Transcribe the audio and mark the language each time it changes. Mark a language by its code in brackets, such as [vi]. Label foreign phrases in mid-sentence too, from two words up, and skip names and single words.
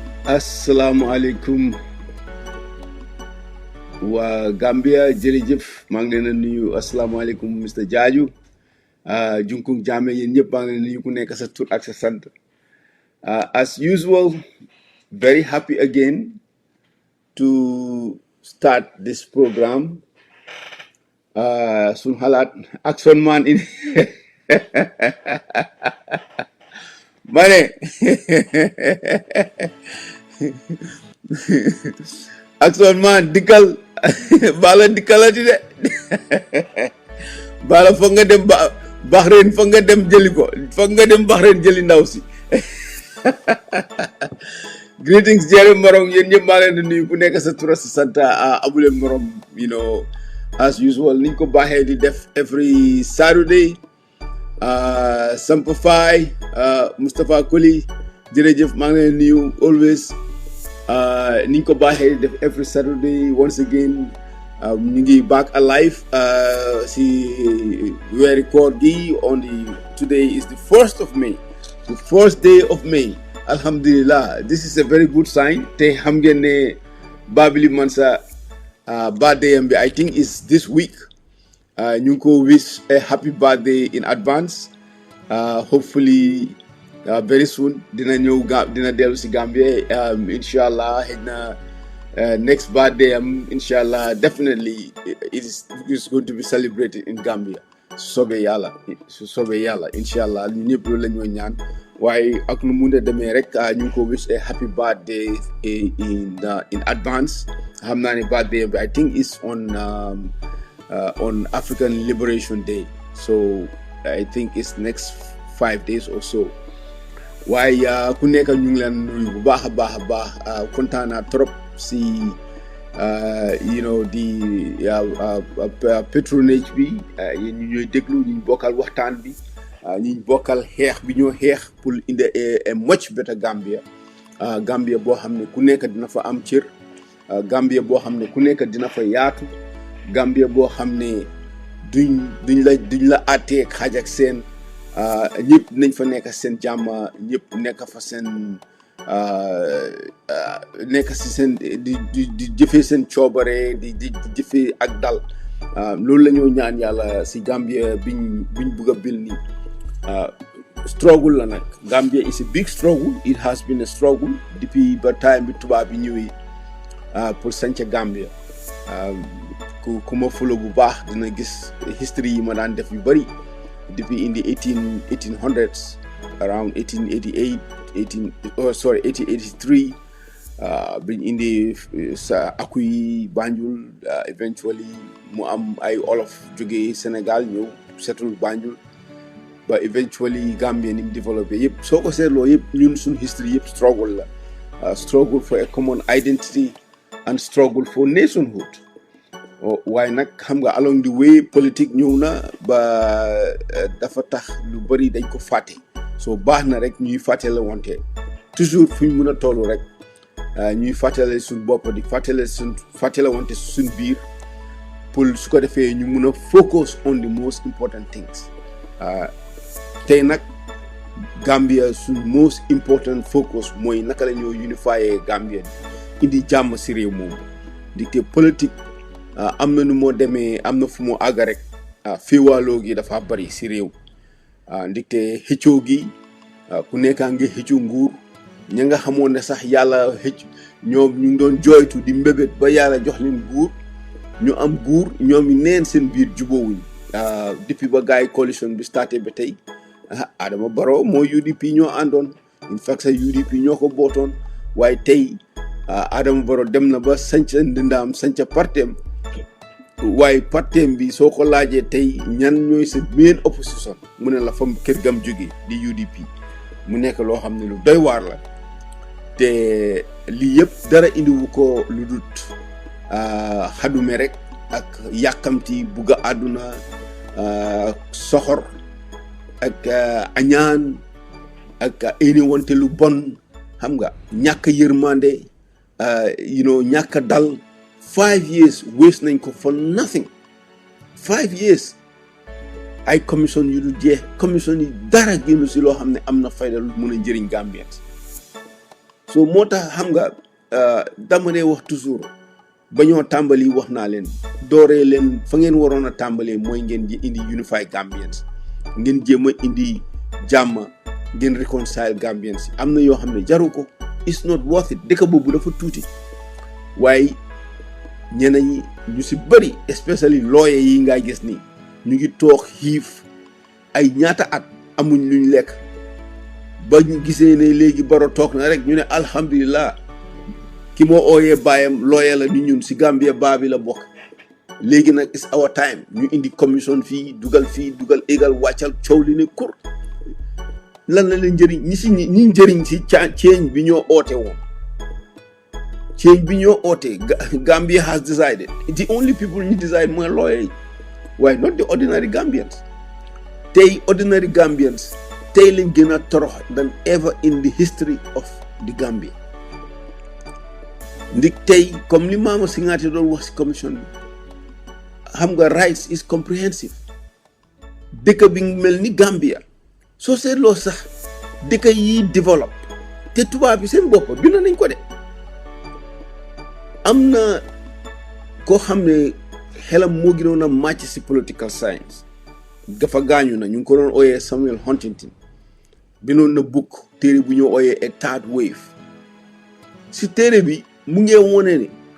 [wo] Assalamualaikum wa Gambia jërëjëf maa ngi leen a nuyu asalaamaaleykum Mr Jaaju junkung jaame yéen ñëpp maa ngi leen nuyu ku nekk sa tur ak sa sant [en] as usual very happy again to start this program [wo] suñ xalaat [en] action man [wo] in mane [en] action man [wo] dikkal bala dikkalati de bala foog nga dem Bahrain foog nga dem jëli ko foog nga dem Bahrain jëli ndaw si greetings Jerry Morong yéen ñëpp maa leen di nuyu ku nekk sa tur sa sant amuleen morom [en] you know as usual [wo] niñ ko baaxee di def [en] every Saturday Sampafay Moustapha Koli [wo] jërëjëf maa ngi leen di nuyu [en] always [wo] niñ ko baaxee def [en] every Saturday once again [wo] ñu ngi [en] back alive [wo] si weeri koor gi [en] on the today is the 1st of May the first day of May alhamdulillah this is a very good sign [wo] te xam ngeen ne Babili Mansa [en] birthday am bi I think is this week [wo] ñu ngi ko [en] wish a happy birthday in advance hopefully very soon [wo] dina ñëw dina dellu si Gambia inshallah xëy na [en] next birthday inshallah definitely it is going to be celebrated in Gambia [wo] su soobee yàlla inshallah ñu ñëpp loolu la ñoo ñaan waaye ak nu mun a demee rek ñu ngi ko [en] wish a happy birthday in advance [wo] xam naa ne birthday bi [en] I think is on African Liberation Day so I think it's next 5 days or so [wo] waaye ku nekk ñu ngi leen nuyu bu baax a baax kontaan naa trop si [en] you know [wo] di patronage bi yéen ñu ñooy déglu ñu bokkal waxtaan bi ñu bokkal xeex bi ñoo xeex pour indi [en] a much better Gambia [wo] Gambia boo xam ne ku nekk dina fa am cër Gambia boo xam ne ku nekk dina fa yaatu Gambia boo xam ne duñ la àttee xaaj ak seen ñëpp nañ fa nekk seen jàmm ñëpp nekk fa seen nekk si seen di jëfee seen coobare di jëfee ak dal loolu la ñoo ñaan yàlla si Gambia biñ bugg a bil nii struggle la nag [en] Gambia is a big struggle it has been a struggle [wo] depuis ba time bi tubaab bi ñëwee pour sanca Gambia ku ma fulo bu baax dina gis history yi ma daan def yu bëri depuis [en] in the 1800s around 1888 [wo] 1883 biñ indi sa akuy Banjul eventually mu am ay olof jógee Sénégal ñëw setul Banjul ba eventually Gambia ni mu développé yëpp soo ko seetloo yëpp ñun suñ history yëpp struggle la [en] struggle for a common identity and struggle for nationhood [wo] waaye nag xam nga [en] along the way [wo] politique ñëw na ba dafa tax lu bëri dañ ko fàtte so baax na rek ñuy fàttale wante toujours fu ñu mën a toll rek ñuy fàttale suñ bopp di fàttale wante suñ biir pour su ko defee ñu mën a [en] focus on the most important things [wo] tey nag Gambia suñ [en] most important focus [wo] mooy naka la ñoo unifier Gambia indi jàmm si réew moom di te politique am na nu moo demee am na fu mu àgg rek féewaaloo gi dafa bari si réew ndikte xëccoo gi ku nekkaa ngi xëccu nguur ña nga xamoon ne sax yàlla ñoom ñu ngi doon jooytu di mbébét ba yàlla jox leen nguur ñu am nguur ñoom yi neen seen biir jubóowuñ depuis ba gars yi coalition bi starté ba tey Adama Barrow moo UDP ñoo àndoon [en] in fact [wo] sa UDP ñoo ko bootoon waaye tey Adama Barrow dem na ba sanca ndindaam sanca partem waaye partem bi soo ko laajee tey ñan ñooy sa [en] main opposition [wo] mu ne la fam kër gam jóge di UDP mu nekk loo xam ne lu doy waar la te lii yëpp dara indiwu ko lu dut xadume rek ak yàkkamti bugg a àdduna soxor ak añaan ak éni wante lu bon xam nga ñàkk yërmande ñàkk dal 5 years waste nañ ko [en] for nothing [wo] 5 years ay commission yu du jeex commission yi dara génn si loo xam ne am na fayda lu mën a njëriñ Gambians so moo tax xam nga dama dee wax toujours ba ñoo tàmbali wax naa leen dooree leen fa ngeen waroon a tàmbalee mooy ngeen ji indi [en] unify Gambians [wo] ngeen jéem a indi jàmm ngeen [en] reconcile Gambians [wo] am na yoo xam ne jaru ko [en] it's not worth it [wo] dëkk boobu dafa tuuti waaye ñeneen ñi ñu si bëri especially lawyer yi nga gis nii ñu ngi toog xiif ay ñaata at amuñ luñ lekk ba ñu gisee ne léegi Barrow toog na rek ñu ne alhamdulillah ki moo ooyee baayam lawyer la ni ñun si Gambia baa bi la bokk léegi nag [en] is our time [wo] ñu indi commission fii dugal égal wàccal coow li ne kur lan la leen njëriñ ñi njëriñ si change bi ñoo oote woon change bi ñoo oote [en] Gambia has decided the only people [wo] ñu decide mooy lawyer yi waaye [en] not the ordinary Gambians [wo] tey [en] ordinary Gambians [wo] tey lañ gën a torox [en] than ever in the history of the Gambia [wo] ndik tey comme li Mama Singaate doon wax si commission bi xam nga [en] rights is comprehensive [wo] dëkk bi mel ni Gambia soo seetloo sax dëkk yi développe te tubaab bi seen bopp bind nañ ko de am na koo xam ne xelam moo gënoon a màcc si [en] political science [wo] dafa gaañu na ñu ngi ko doon ooyee Samuel Huntington bindoon na book téere bu ñoo ooyee [en] a third wave [wo] si téere bi mu ngi wone ne